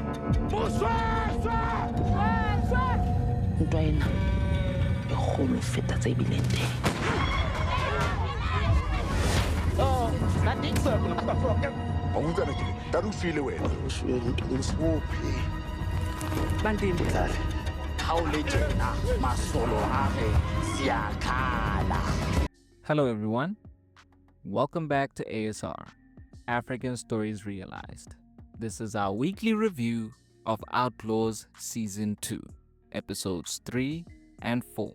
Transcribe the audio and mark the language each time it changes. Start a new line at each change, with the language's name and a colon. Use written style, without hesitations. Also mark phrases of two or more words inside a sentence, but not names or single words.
Southern Sotho: Ntwa ena e kgolo feta tse bileng teng. Bandile Tlali.
English: Hello everyone, welcome back to ASR, African Stories Realized. This is our weekly review of Outlaws Season 2, Episodes 3 and 4.